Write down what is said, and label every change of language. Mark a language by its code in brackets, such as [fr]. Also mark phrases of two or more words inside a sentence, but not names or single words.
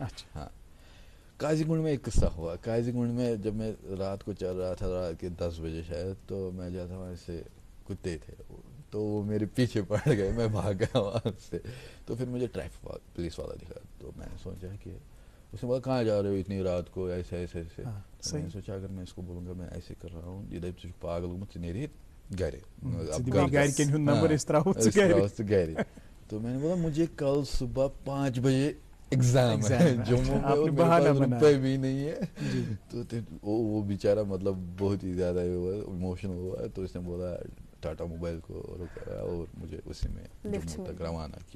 [ur] ہاں, قاضی گنڈ میں ایک قصہ ہوا. قاضی گنڈ میں جب میں رات کو چل رہا تھا, رات کے 10 بجے شاید, تو میں جاتا وہاں سے کتے تھے, تو وہ میرے پیچھے پڑ گئے, میں بھاگ گیا وہاں سے. تو پھر مجھے ٹریفک پولیس والا دکھا, تو میں نے سوچا کہ اس نے بولا کہاں جا رہے ہو اتنی رات کو, ایسے. تو میں نے سوچا اگر میں اس کو بولوں گا میں ایسے کر رہا ہوں, [ks] یہ دپ پاگل گومت نیرے گھر. [ur] تو میں نے بولا مجھے کل صبح 5 بجے ایگزام ہے جموں میں, اور میرے پاس روپے بھی نہیں ہے. تو وہ بیچارہ مطلب بہت ہی زیادہ ایموشنل ہوا, تو اس نے بولا ٹاٹا موبائل کو رکایا اور مجھے اسی میں جموں تک روانہ کیا.